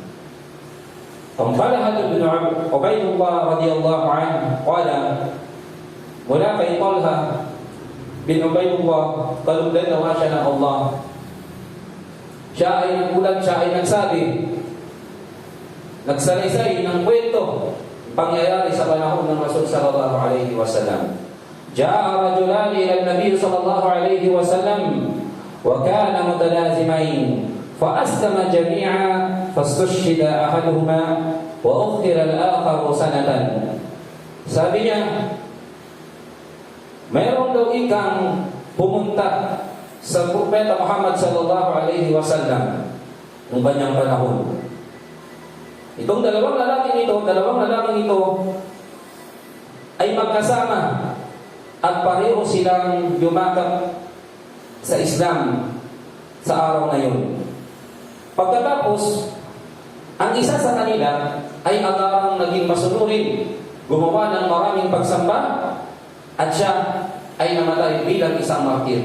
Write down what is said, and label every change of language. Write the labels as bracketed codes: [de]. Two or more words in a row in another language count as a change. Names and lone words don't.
[ar] Ang Talha bin Ubaydullah رضي الله عنه قال, [tl] mula kay Talha bin Ubaydullah, kalugdan nawa siya ng Allah. Siya ay nagulat, siya ay nagsabi, nagsalaysay ng kwento, pangyayari sa panahon ng Rasul [ar] صلى الله عليه وسلم. جاء رجلان إلى النبي صلى الله عليه وسلم وكانا متلازمين فأسلما جميعا فاستشهد أحدهما وأخر الآخر سنة. [tl] Sabi niya, mayroon daw ikang pumunta sa Propeta Muhammad [ar] صلى الله عليه وسلم [tl] ng kanyang panahon. Itong dalawang lalaking ito ay magkasama at pareho silang yumakap sa Islam sa araw na yun. Pagkatapos, ang isa sa kanila ay agarang naging masunurin, gumawa ng maraming pagsamba, at siya ay namatay bilang isang martir.